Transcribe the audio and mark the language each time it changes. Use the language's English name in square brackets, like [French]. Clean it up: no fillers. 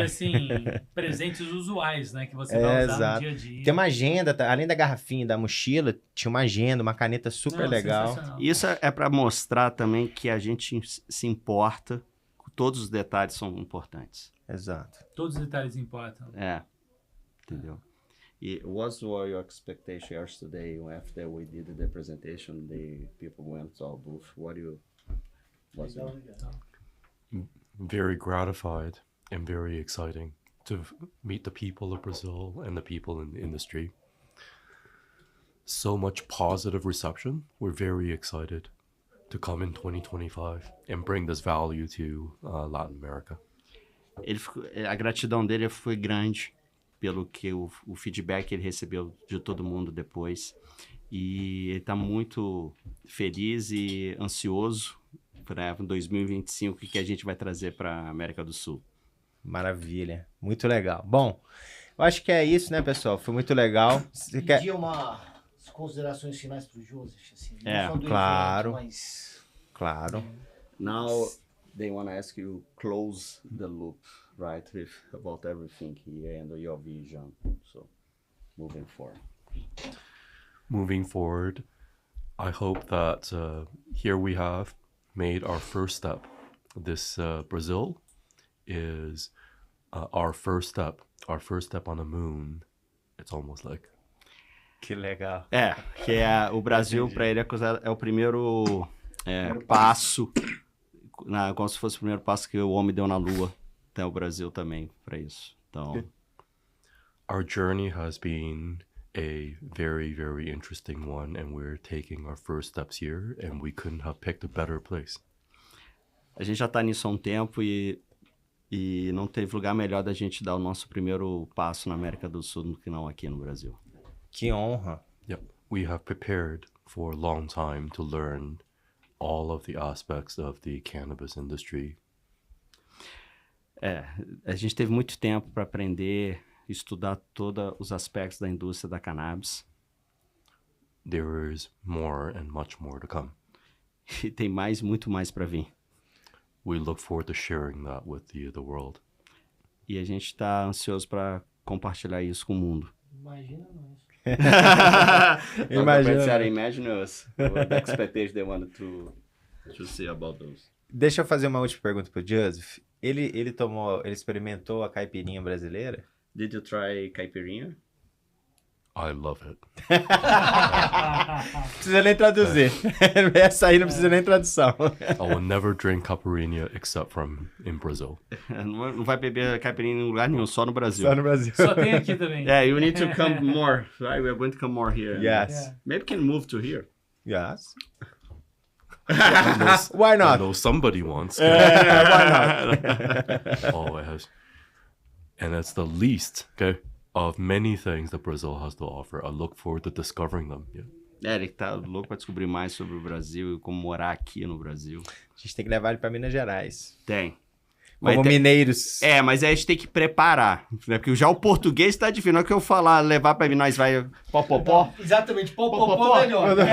[Portuguese] e assim, presentes usuais, né? Que você vai usar exato. no dia a dia. Tem uma agenda, além da garrafinha, da mochila, tinha uma agenda, uma caneta super Não, legal. sensacional. Isso é para mostrar também que a gente se importa. Todos os detalhes são importantes. Exato. Todos os detalhes importam. Entendeu? [English] E what were your expectations yesterday after we did the presentation? The people went to our booth. Was it? Very gratified and very exciting to meet the people of Brazil and the people in the industry. So much positive reception. We're very excited to come in 2025 and bring this value to Latin America. [Portuguese] A gratidão dele foi grande pelo que o feedback que ele recebeu de todo mundo depois. E ele está muito feliz e ansioso para 2025 o que a gente vai trazer para a América do Sul. Maravilha. Muito legal. Bom, eu acho que é isso, né, pessoal? Foi muito legal. Você quer... Pedir umas considerações finais para o Joseph, assim. É, não só do claro. evento, mas... Claro. [English] Now they want to ask you close the loop, right? About everything here and your vision. So, moving forward. Moving forward, I hope that here we have made our first step. This Brazil is our first step on the moon. It's almost like. [Portuguese] Que legal. Que o Brasil para ele é o primeiro passo, como se fosse o primeiro passo que o homem deu na Lua. Tem o Brasil também para isso. Então, [English] Our journey has been a very, very interesting one, and we're taking our first steps here, and we couldn't have picked a better place. [Portuguese] a gente já está nisso há um tempo e não teve lugar melhor da gente dar o nosso primeiro passo na América do Sul do que não aqui no Brasil. Que honra. [English] Yep, we have prepared for a long time to learn all of the aspects of the cannabis industry. [Portuguese] A gente teve muito tempo para aprender, estudar todos os aspectos da indústria da cannabis. [English] there is more and much more to come. [Portuguese] E tem muito mais para vir. [English] We look forward to sharing that with the world. [Portuguese] E a gente está ansioso para compartilhar isso com o mundo. Imagina nós. [English] Imagine us. What expectations they wanted to see about those. [Portuguese] Deixa eu fazer uma última pergunta pro Joseph. Ele experimentou a caipirinha brasileira? [English] Did you try caipirinha? I love it. [Portuguese] Não precisa nem traduzir. Essa aí não precisa nem tradução. [English] I will never drink caipirinha except in Brazil. [Portuguese] Não vai beber caipirinha em lugar nenhum, só no Brasil. Só no Brasil. Só tem aqui também. [English] Yeah, you need to come more, right? We're going to come more here. Yes. Maybe we can move to here. Yes. Why I not? know somebody wants. Why not? Always. And that's the least, okay, of many things that Brazil has to offer. I look forward to discovering them. Yeah. [Portuguese] Ele tá louco pra descobrir mais sobre o Brasil e como morar aqui no Brasil. A gente tem que levar ele pra Minas Gerais. Tem. Como mineiros. Mas aí a gente tem que preparar, né? Porque já o português tá difícil. Não é que eu falar, levar pra nós vai popopó. Exatamente, popopó é melhor.